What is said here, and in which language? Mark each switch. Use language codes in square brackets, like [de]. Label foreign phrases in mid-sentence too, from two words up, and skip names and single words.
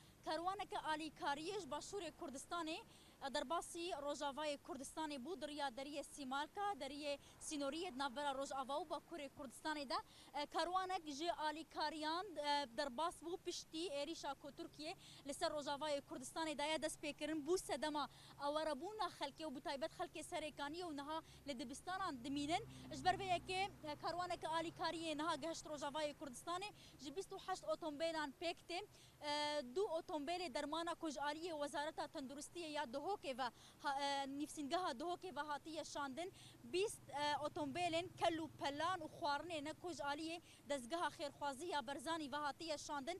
[ku] کاروانێکە ئالیکاریەش باشووری کوردستانی دەرباسی ڕۆژاوای کوردستانی بوو دڕیا دەریە سیمالکە دەریە سینۆریەت ناوبەرە ڕۆژئاوا و باکووری کوردستانیدا کاروانێک ژێ ئالیکاریان دەرباس بوو پشتی عێریشا کۆتورکیە لەسەر ڕۆژاوای کوردستانیدایە دەست پێکردن بوو سەدەما ئەوەرە بوونا خەلکێ و بتایبەت خەلکێ سەرێکانیە و نەها لە دبستانان دمینن ji ber vê yekê karwaneke alîkariyê niha geşt Rojavayê Kurdistanê ji 28 otomobêlan pêk tê du otomobêlê dermana ku ji aliyê Wezareta Tenduristiyê ya Duhokê ve nîvsîngeha Duhokê ve hatiye şandin 20 otomobêlên kel û pelan û xwarinê ne ku ji aliyê dezgeha xêrxwaziya Berzanî ve hatiye şandin